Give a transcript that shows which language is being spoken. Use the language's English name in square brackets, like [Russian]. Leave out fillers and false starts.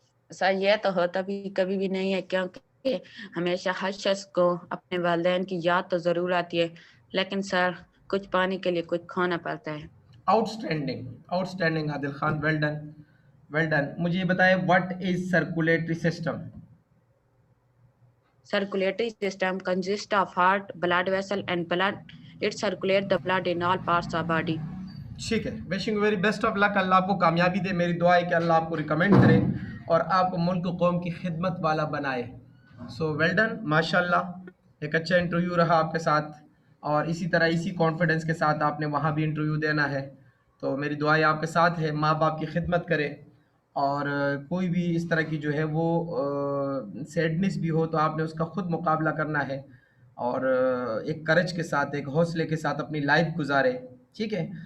[Hindi] Sir यह तो होता भी कभी भी नहीं है, क्योंकि हमेशा हर शख्स को अपने वालिदैन की याद तो जरूर आती है, लेकिन सर कुछ पाने के लिए कुछ खोना पड़ता है। Outstanding, outstanding Adil Khan, well done, well done. मुझे ये बताएं, [English] What is circulatory system? Circulatory system consists of heart, blood vessel, and blood. It circulates the blood in all parts of body. [Hindi] ठीक है। [English] Wishing very best of luck. [Hindi] अल्लाह आपको कामयाबी दे। मेरी दुआ है कि अल्लाह आपको रिकमेंड करे और आपको मुल्क कौम की खिदमत वाला बनाए। सो वेल डन, माशाल्लाह। एक अच्छा इंटरव्यू रहा आपके साथ और इसी तरह इसी कॉन्फिडेंस के साथ आपने वहाँ भी इंटरव्यू देना है। तो मेरी दुआएं आपके साथ है, माँ बाप की खिदमत करे और कोई भी इस तरह की जो है वो सैडनेस भी हो तो आपने उसका खुद मुकाबला करना है और एक करज के साथ, एक हौसले के साथ अपनी लाइफ गुजारे। ठीक है।